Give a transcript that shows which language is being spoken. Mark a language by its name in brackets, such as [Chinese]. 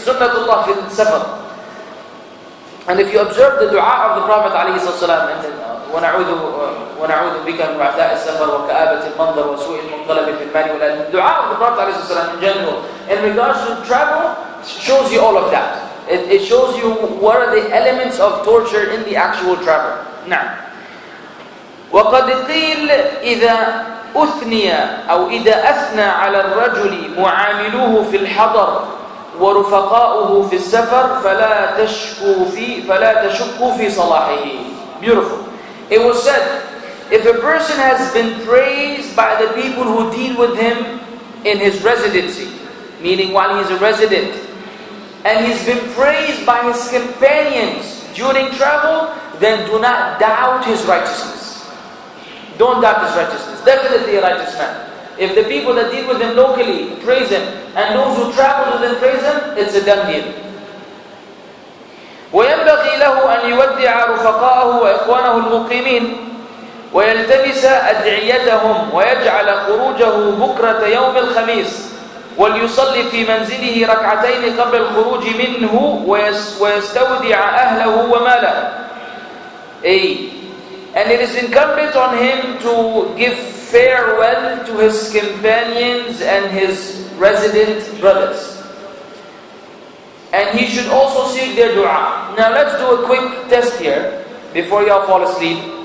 [English] Sunnatullah fil safar. And if you observe the dua of the Prophet ﷺ, [Arabic] وَنَعُوذُ بِكَ مِنْ وَعْثَاءِ السَّفَرِ وَكَآبَةِ الْمَنْظَرِ وَسُوءِ الْمُنْقَلَبِ فِي الْمَالِ وَالْأَهْلِ. [English] The dua of the Prophet ﷺ in general, in regards to travel, shows you all of that. It shows you what are the elements of torture in the actual travel. Now, [Arabic] وَقَدْ قِيلَ إِذَا أثني أو إذا أثنى على الرجل معاملوه في الحضر ورفقاؤه في السفر فلا تشكوا في صلاحه. [English] Beautiful. It was said, if a person has been praised by the people who deal with him in his residency, meaning while he's a resident, and he's been praised by his companions during travel, then do not doubt his righteousness. Don't doubt his righteousness. Definitely a righteous man. If the people that deal with him locally praise him, and those who travel with him praise him, it's a done deal. [Arabic] وينبغي له أن يودع رفقاءه وإخوانه المقيمين ويلتمس أدعيتهم ويجعل خروجه بكرة يوم الخميس وليصلي في منزله ركعتين قبل الخروج منه ويستودع أهله وماله. [English] And it is incumbent on him to give farewell to his companions and his resident brothers. And he should also seek their dua. Now let's do a quick test here before y'all fall asleep.